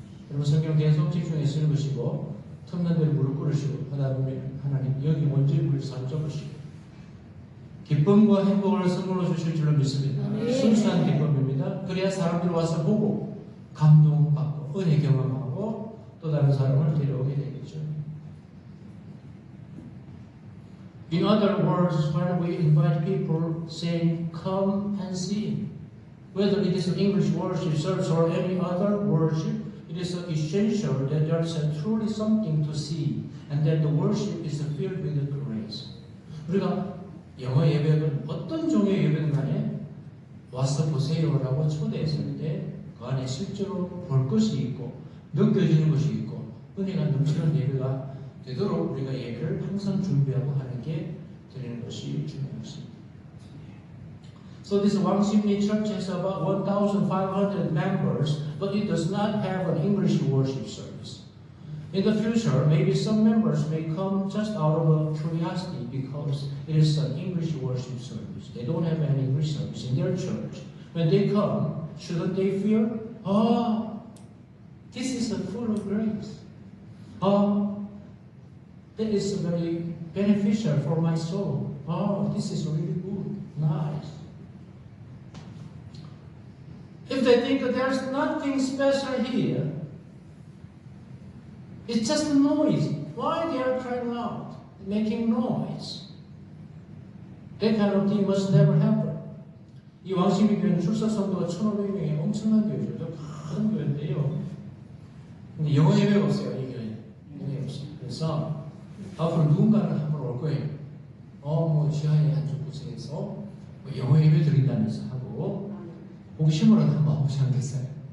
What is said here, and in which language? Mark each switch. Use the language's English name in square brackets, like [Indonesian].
[Korean] 여러분 성경 계속 집중해서 읽으시고 틈난 대로 무릎 꿇으시고 하다 보면 하나님 여기 먼저 우리를 사로잡으시고 기쁨과 행복을 선물로 주실 줄로 믿습니다. 순수한 기쁨입니다. 그래야 사람들이 와서 보고 감동받고 은혜 경험하고 또 다른 사람을 데려오게 되겠죠. [English] In other words, when we invite people saying, come and see, whether it is English worship service or any other worship, it is essential that there is truly something to see and that the worship is filled with grace. [Korean] 우리가 영어 예배는 어떤 종의 예배든 간에 와서 보세요라고 초대했을 때 그 안에 실제로 볼 것이 있고 느껴지는 것이 있고 은혜가 넘치는 예배가 되도록 우리가 예배를 항상 준비하고 하는 게 드리는 것이 중요합니다. [English] So this Wangsimli Church has about 1,500 members, but it does not have an English worship service. In the future, maybe some members may come just out of a curiosity because it is an English worship service. They don't have any English service in their church. When they come, shouldn't they feel, This is full of grace. That is very beneficial for my soul. This is really good, nice. If they think that there's nothing special here, it's just noise. Why they are crying out, making noise? That kind of thing must never happen. [Korean] 이 왕십리 교회는 출석 성도가 1,500명의 엄청난 교회죠. 큰 교회인데요. 근데 영어 예배가 없어요, 이 교회는. 영어 예배 없어요. 그래서 앞으로 누군가는 한번 올 거예요. 뭐 지하에 한쪽 구석에서 뭐 영어 예배 드린다면서 하고 호기심으로는 한번 오지 않겠어요.